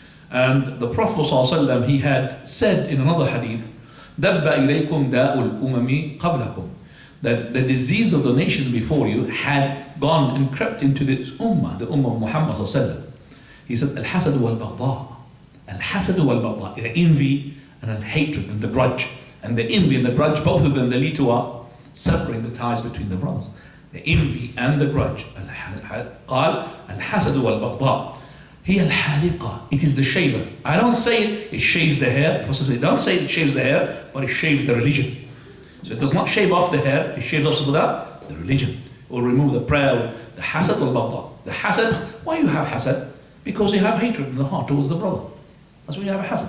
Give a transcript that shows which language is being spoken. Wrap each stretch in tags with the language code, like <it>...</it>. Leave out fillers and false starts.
<en>And the Prophet ﷺ, he had said in another hadith,</en> <ar>دَبَّ إِلَيْكُمْ دَاءُ الْأُمَمِ قَبْلَكُمْ,</ar> <en>that the disease of the nations before you had gone and crept into this ummah, the ummah of Muhammad ﷺ. He said, Al-Hasad wal-Baghdha. Al-Hasad wal-Baghdha, the envy and the hatred and the grudge. And the envy and the grudge, both of them, they lead to separating the ties between the brothers. The envy and the grudge.</en> <ar>قال الحسد والبغضاء هي الحالقة.</ar> <en>It is the shaver. I don't say it shaves the hair. Don't say it shaves the hair, but it shaves the religion. So it does not shave off the hair, it shaves off the religion. It will remove the prayer, the hasad والبغضاء. The hasad, why you have hasad? Because you have hatred in the heart towards the brother. That's why you have a hasad.</en>